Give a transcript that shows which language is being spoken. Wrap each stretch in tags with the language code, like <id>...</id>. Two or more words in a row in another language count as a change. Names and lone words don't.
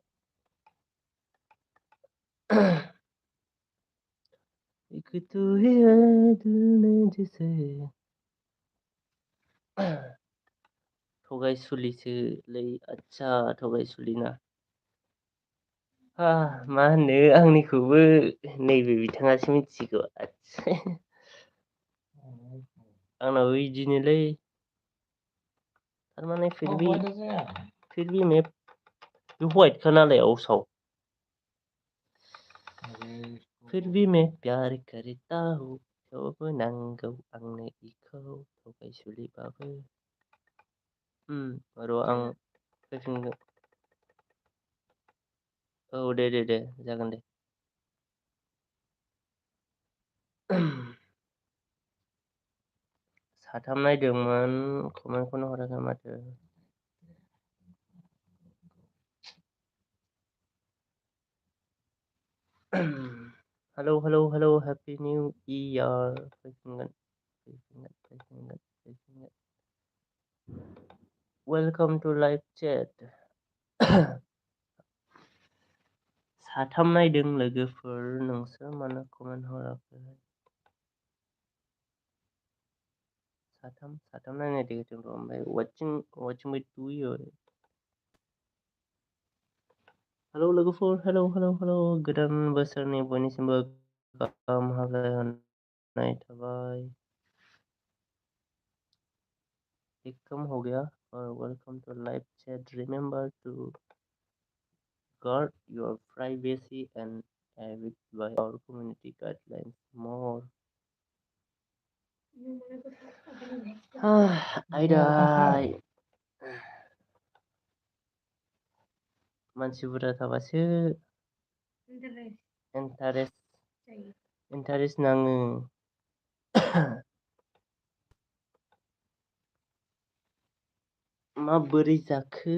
<hi>एक तू ही है दिल में जिसे</hi> <brx>थगायसुलिसोलै अच्छा थगायसुलिना मा होनो आंनिखौबो नैबे बिथाङासो मिथिगौ आंनाबो बिदिनोलै थारमाने</brx> <hi>फिर भी मैं व्हाइट का</hi> <brx>नालाय आवसाव</brx> <hi>फिर भी मैं प्यार करता हूँ</hi> <brx>थेवबो नांगौ आंनो इखौ थगायसुलिबाबो र' आं फैफिनगोन औ दे जागोन दे साथाम नायदोंमोन कमेन्टखौनो हराखै माथो। हेलौ हेलौ हेलौ</brx> <en>happy new year</en> <brx>फैफिनगोन।</brx> <en>welcome to live chat.</en> <brx>साथाम नायदों लोगोफोर नोंसोर मानो कमेन्ट हराखै? साथाम नायनाय देखायदों र' ओमफ्राय</brx> <en>watching by 2 year.</en> <brx>हेलौ लोगोफोर हेलौ गोदान बोसोरनि बयनिसिमबो गाहाम हामलायनाय थाबाय।</brx> <hi>एक कम हो गया और</hi> <en>welcome to live chat. remember to guard your privacy and abide by our community guidelines more.</en> <brx>आयदाय मानसि बुरजा थाबासो इन्टारेस्ट नाङो। माबोरै जाखो?</brx>